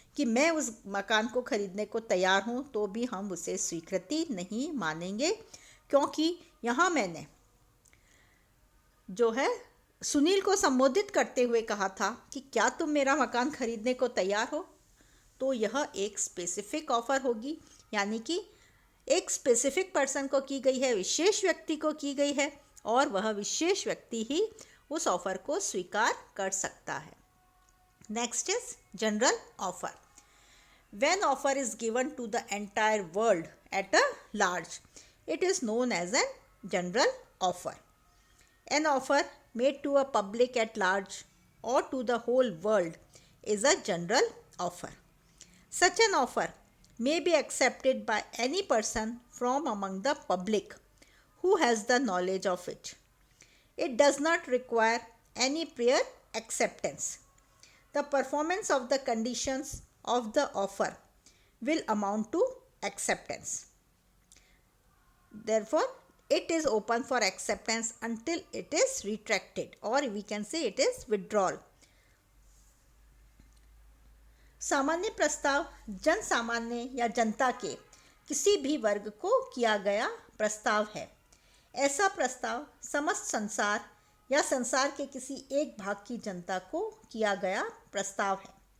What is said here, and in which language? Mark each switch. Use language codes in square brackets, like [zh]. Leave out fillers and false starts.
[hi] कि मैं उस मकान को खरीदने को तैयार हूँ, तो भी हम उसे स्वीकृति नहीं मानेंगे, क्योंकि यहाँ मैंने जो है सुनील को संबोधित करते हुए कहा था कि क्या तुम मेरा मकान खरीदने को तैयार हो। तो यह एक स्पेसिफिक ऑफर होगी, यानी कि एक स्पेसिफिक पर्सन को की गई है, विशेष व्यक्ति को की गई है, और वह विशेष व्यक्ति ही उस ऑफर को स्वीकार कर सकता है। [en] Next is general offer. When offer is given to the entire world at a large, it is known as a general offer. An offer made to a public at large or to the whole world is a general offer. Such an offer may be accepted by any person from among the public who has the knowledge of it. It does not require any prior acceptance. The performance of the conditions of the offer will amount to acceptance. Therefore, it is open for acceptance until it is retracted, or we can say it is withdrawal. [hi] सामान्य प्रस्ताव जन सामान्य या जनता के किसी भी वर्ग को किया गया प्रस्ताव है। ऐसा प्रस्ताव समस्त संसार या संसार के किसी एक भाग की जनता को किया गया प्रस्ताव है।